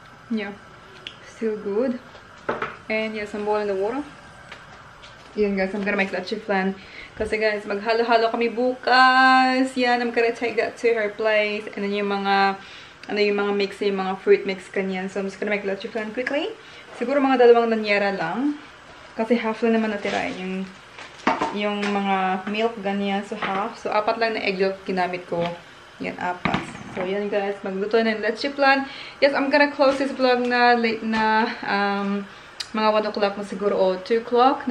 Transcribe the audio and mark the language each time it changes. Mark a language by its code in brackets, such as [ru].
[en] Yeah. Still good. And yes, I'm boiling the water. Yan guys, I'm gonna make leche flan. [tl] Kasi guys, maghalo-halo kami bukas. [en] Yan, I'm gonna take that to her place. [tl] And then yung mga, yung mga mix, yung mga fruit mix kanyan. [en] So I'm just gonna make leche flan quickly. [tl] Siguro mga 2 nanyera lang. Kasi half lang naman natira yung mga milk ganyan. So half. So 4 lang na egg yolk ginamit ko. Yan, 4. So yan guys, magluto na ng leche flan. [en] Yes, I'm gonna close this vlog [tl] na late na mga [en] 1 o'clock na siguro o 2 o'clock.